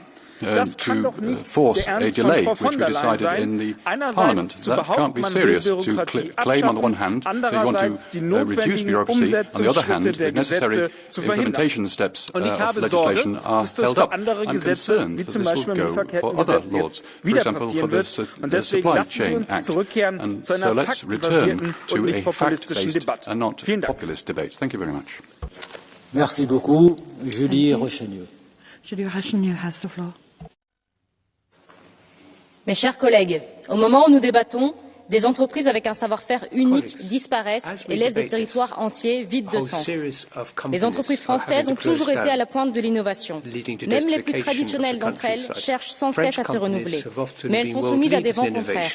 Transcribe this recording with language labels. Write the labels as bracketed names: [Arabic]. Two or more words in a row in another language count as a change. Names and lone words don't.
[German] Das kann doch nicht der Ernst von Frau von der Leyen sein, einerseits zu behaupten, man will Bürokratie abschaffen, andererseits die notwendigen Umsetzungsschritte der Gesetze zu verhindern. Und ich habe Sorge, dass das für andere Gesetze, wie zum Beispiel im Lieferkettengesetz, jetzt wieder passieren wird. Und deswegen lassen Sie uns zurückkehren zu einer faktenbasierten und nicht populistischen Debatte. Vielen Dank. [French] Merci beaucoup. Julie Rochegneau. [English] Julie Rochegneau has the floor. [French] Mes chers collègues, au moment où nous débattons, des entreprises avec un savoir-faire unique disparaissent et laissent des territoires entiers vides de sens. Les entreprises françaises ont toujours été à la pointe de l'innovation. Même les plus traditionnelles d'entre elles cherchent sans cesse à se renouveler, mais elles sont soumises à des vents contraires.